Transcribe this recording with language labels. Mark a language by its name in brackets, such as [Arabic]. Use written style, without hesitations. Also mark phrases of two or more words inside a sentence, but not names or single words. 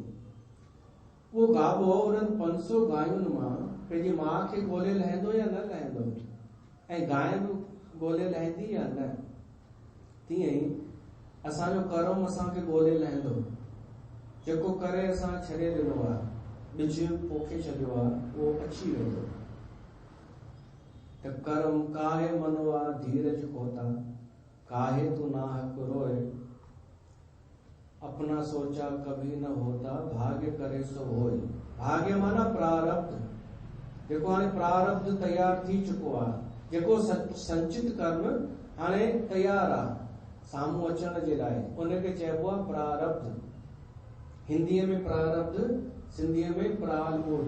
[Sindhi] उहो गाबो उन्हनि 500 गायुनि मां पंहिंजी माउ खे ॻोल्हे लहंदो या न लहंदो, ऐं गांइ बि ॻोल्हे लहंदी या न। तीअं ई असांजो कर्म असांखे ॻोल्हे लहंदो, जेको करे असां छॾे ॾिनो आहे, ॿिज पोखे छॾियो आहे, उहो अची वेंदो। [Hindi] त कर्म काहे मनवा धीरज होता, काहे तू नाहक रोए, अपना सोचा कभी न होता, भाग्य करे सो होए। [Sindhi] भाग्य माना प्रारब्ध, जेको हाणे प्रारब्ध तैयार थी चुको आहे, जेको संचित कर्म हाणे तैयार आहे साम्हूं अचण जे लाइ, उनखे चइबो आहे प्रारब्ध। हिंदीअ में प्रारब्ध, सिंधीअ में प्रालबोध।